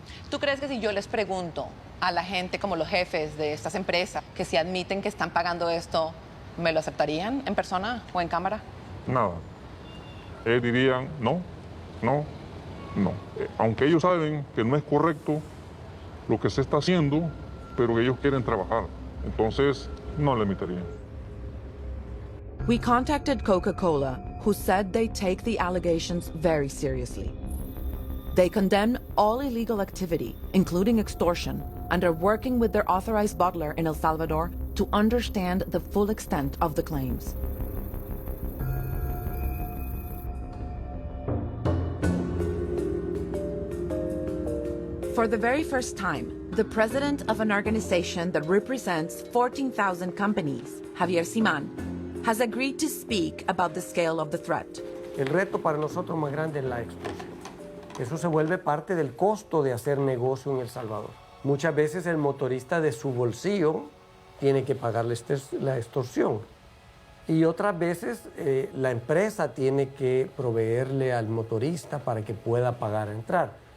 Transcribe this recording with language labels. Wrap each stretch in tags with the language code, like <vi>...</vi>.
<es>¿Tú crees que si yo les pregunto a la gente, como los jefes de estas empresas, que si admiten que están pagando esto, ¿me lo aceptarían en persona o en cámara? Nada. Ellos dirían no. Aunque ellos saben que no es correcto lo que se está haciendo, pero ellos quieren trabajar. Entonces, no le admitirían.</es> <en>We contacted Coca-Cola, who said they take the allegations very seriously. They condemn all illegal activity, including extortion, and are working with their authorized bottler in El Salvador to understand the full extent of the claims. For the very first time, the president of an organization that represents 14,000 companies, Javier Simán, has agreed to speak about the scale of the threat.</en> <es>El reto para nosotros más grande es la extorsión. Eso se vuelve parte del costo de hacer negocio en El Salvador. Muchas veces el motorista de su bolsillo tiene que pagarle la extorsión. Y otras veces la empresa tiene que proveerle al motorista para que pueda pagar a entrar.</es>